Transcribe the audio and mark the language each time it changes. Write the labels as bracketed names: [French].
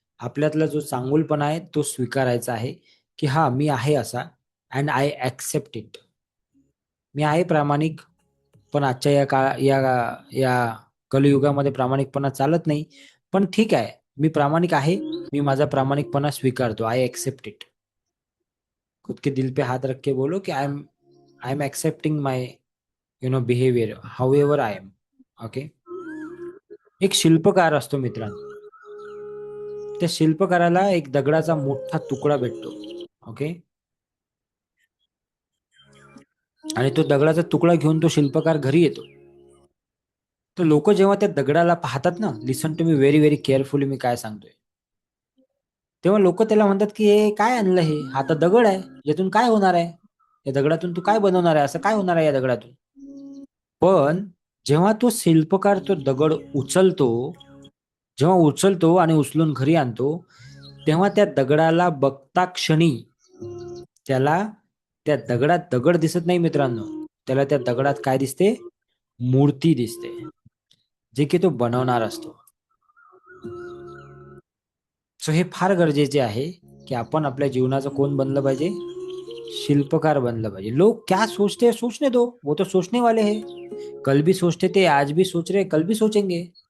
[Marathi] आपल्यातला जो चांगुलपणा आहे तो स्वीकारायचा आहे की हा मी आहे असा, [English] And I accept it. [Marathi] मी आहे प्रामाणिक, पण आजच्या या या कलियुगामध्ये प्रामाणिकपणा चालत नाही. पण ठीक आहे, मी प्रामाणिक आहे, मी माझा प्रामाणिकपणा स्वीकारतो. [English] I accept it. [Hindi] खुद के दिल पे हात रख के बोलो की [English] I am accepting my behaviour however I am. Okay. [Marathi] एक शिल्पकार असतो मित्रांनो, त्या शिल्पकाराला एक दगडाचा मोठा तुकडा भेटतो. ओके. आणि तो दगडाचा तुकडा घेऊन तो शिल्पकार घरी येतो. तर लोक जेव्हा त्या दगडाला पाहतात ना, [English] listen to me very very carefully [Marathi] मी काय सांगतोय, तेव्हा लोक त्याला म्हणतात की हे काय आणलं, हे हा तर दगड आहे, यातून काय होणार आहे, या दगडातून तू काय बनवणार आहे, असं काय होणार आहे या दगडातून. पण जेव्हा तो शिल्पकार तो दगड उचलतो, जेव्हा उचलतो आणि उचलून घरी आणतो, तेव्हा त्या दगडाला बघता क्षणी त्याला त्या दगडात दगड दिसत नाही मित्रांनो, त्याला त्या दगडात काय दिसते, मूर्ती दिसते, जे की तो बनवणार असतो. सो हे फार गरजेचे आहे की आपण आपल्या जीवनाचं कोण बनलं पाहिजे, शिल्पकार बनलं पाहिजे. [Hindi] लोग क्या सोचते हैं सोचने दो, वो तो सोचने वाले हैं. कल भी सोचते थे, आज भी सोच रहे, कल भी सोचेंगे.